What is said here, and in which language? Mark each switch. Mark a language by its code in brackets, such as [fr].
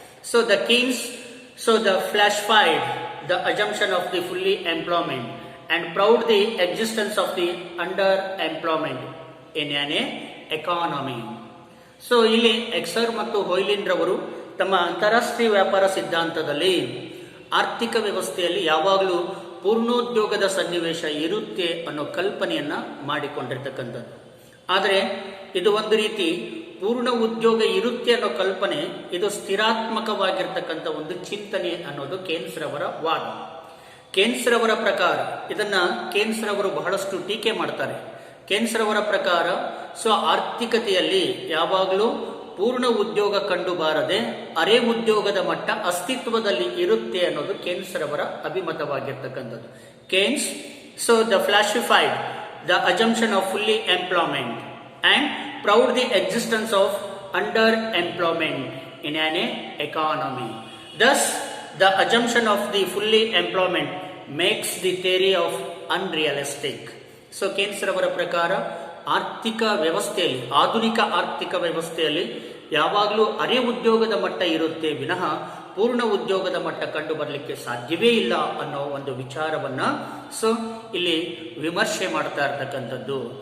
[en] So the Keynes falsified the assumption of the fully employment and proved the existence of the underemployment in an economy. [kn] So ಇಲ್ಲಿ ಎಕ್ಸರ್ ಮತ್ತು ಹೊಯ್ಲಿನ್ ರವರು ತಮ್ಮ ಅಂತಾರಾಷ್ಟ್ರೀಯ ವ್ಯಾಪಾರ ಸಿದ್ಧಾಂತದಲ್ಲಿ ಆರ್ಥಿಕ ವ್ಯವಸ್ಥೆಯಲ್ಲಿ ಯಾವಾಗಲೂ ಪೂರ್ಣೋದ್ಯೋಗದ ಸನ್ನಿವೇಶ ಇರುತ್ತೆ ಅನ್ನೋ ಕಲ್ಪನೆಯನ್ನ ಮಾಡಿಕೊಂಡಿರ್ತಕ್ಕಂಥದ್ದು. ಆದರೆ ಇದು ಒಂದು ರೀತಿ ಪೂರ್ಣ ಉದ್ಯೋಗ ಇರುತ್ತೆ ಅನ್ನೋ ಕಲ್ಪನೆ ಇದು ಸ್ಥಿರಾತ್ಮಕವಾಗಿರ್ತಕ್ಕಂಥ ಒಂದು ಚಿಂತನೆ ಅನ್ನೋದು ಕೇನ್ಸ್ ರವರ ವಾದ. ಕೇನ್ಸ್ ರವರ ಪ್ರಕಾರ ಇದನ್ನ ಕೇನ್ಸ್ ರವರು ಬಹಳಷ್ಟು ಟೀಕೆ ಮಾಡ್ತಾರೆ. ಕೇನ್ಸ್ ರವರ ಪ್ರಕಾರ ಆರ್ಥಿಕತೆಯಲ್ಲಿ ಯಾವಾಗಲೂ ಪೂರ್ಣ ಉದ್ಯೋಗ ಕಂಡು ಬಾರದೆ ಅರೆ ಉದ್ಯೋಗದ ಮಟ್ಟ ಅಸ್ತಿತ್ವದಲ್ಲಿ ಇರುತ್ತೆ ಅನ್ನೋದು ಕೇನ್ಸ್ ರವರ ಅಭಿಮತವಾಗಿರ್ತಕ್ಕಂಥದ್ದು. [en] Keynes the falsified the assumption of fully employment and proved the existence of underemployment in an economy. Thus the assumption of the fully employment makes the theory of unrealistic. [kn] So ಕೇನ್ಸ್ ರವರ ಪ್ರಕಾರ ಆರ್ಥಿಕ ವ್ಯವಸ್ಥೆಯಲ್ಲಿ, ಆಧುನಿಕ ಆರ್ಥಿಕ ವ್ಯವಸ್ಥೆಯಲ್ಲಿ ಯಾವಾಗಲೂ ಅರೆ ಉದ್ಯೋಗದ ಮಟ್ಟ ಇರುತ್ತೆ ವಿನಃ ಪೂರ್ಣ ಉದ್ಯೋಗದ ಮಟ್ಟ ಕಂಡು ಬರಲಿಕ್ಕೆ ಸಾಧ್ಯವೇ ಇಲ್ಲ ಅನ್ನೋ ಒಂದು ವಿಚಾರವನ್ನ ಇಲ್ಲಿ ವಿಮರ್ಶೆ ಮಾಡ್ತಾ ಇರ್ತಕ್ಕಂಥದ್ದು.